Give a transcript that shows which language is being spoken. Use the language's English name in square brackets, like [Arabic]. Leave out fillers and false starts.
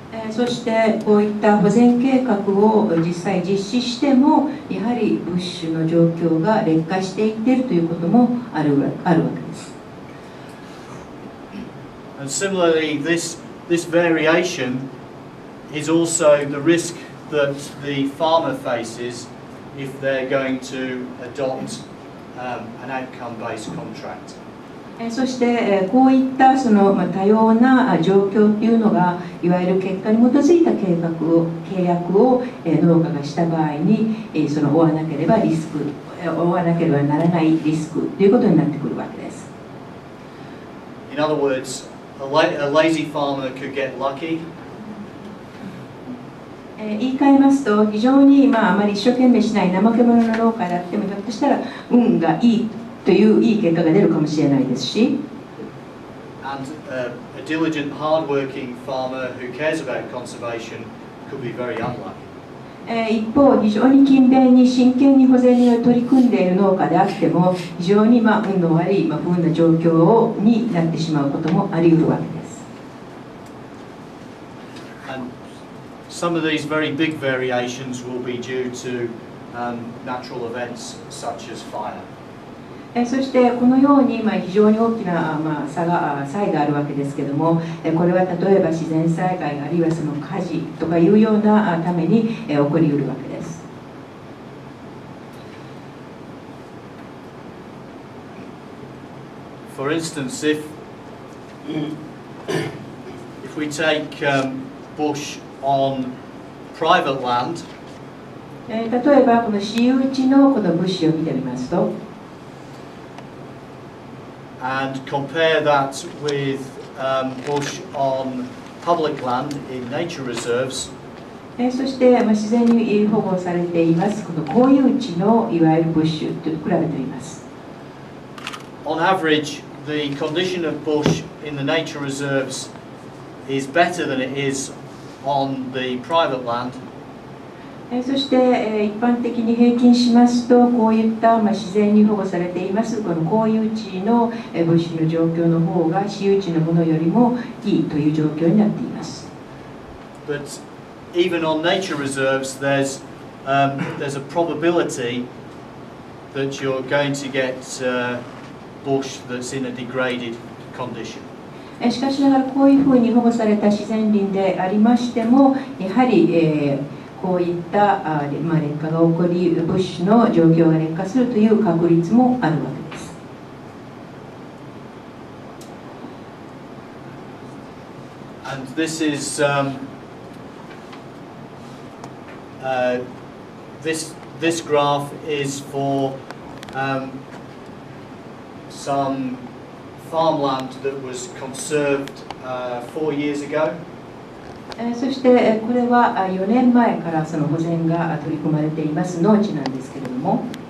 [Japanese] そしてこういった保全計画を実際実施してもやはりブッシュの状況が劣化していっているということもあるわけです。 [English] And similarly, this variation is also the risk that the farmer faces if they're going to adopt an outcome-based contract. [Japanese] そしてこういったその多様な状況というのがいわゆる結果に基づいた契約を農家がした場合にその負わなければならないリスクということになってくるわけです。 [English] In other words, a lazy farmer could get lucky. [Japanese] 言い換えますと非常にあまり一生懸命しない怠け者の農家であってもひょっとしたら運がいいといういい結果が出るかもしれないですし、 [English] And a diligent, hard-working farmer who cares about conservation could be very unlucky. [Japanese] 一方、非常に勤勉に真剣に保全に取り組んでいる農家であっても非常に運の悪い不運な状況になってしまうこともあり得るわけです。 [English] And some of these very big variations will be due to natural events such as fire. [Japanese] そしてこのように非常に大きな差があるわけですけれども、これは例えば自然災害あるいはその火事とかいうようなために起こりうるわけです。 [English] For instance, if we take bush on private land, [Japanese] 例えばこの私有地のこのブッシュを見てみますと、 [English] and compare that with bush on public land in nature reserves, [Japanese] そして、自然に保護されていますこの公有地のいわゆるブッシュと比べています。 [English] on average, the condition of bush in the nature reserves is better than it is on the private land. [Japanese] そして、一般的に平均しますと、こういった、自然に保護されていますこの公有地のブッシュの状況の方が私有地のものよりもいいという状況になっています。 [English] But even on nature reserves, there's a probability that you're going to get bush that's in a degraded condition. [Japanese] しかしながらこういうふうに保護された自然林でありましても、やはり、こういった劣化が起こり、ブッシュの状況が劣化するという確率もあるわけです。 [English] And this is this graph is for some farmland that was conserved 4 years ago. [Japanese] そしてこれは4年前からその保全が取り組まれています農地なんですけれども、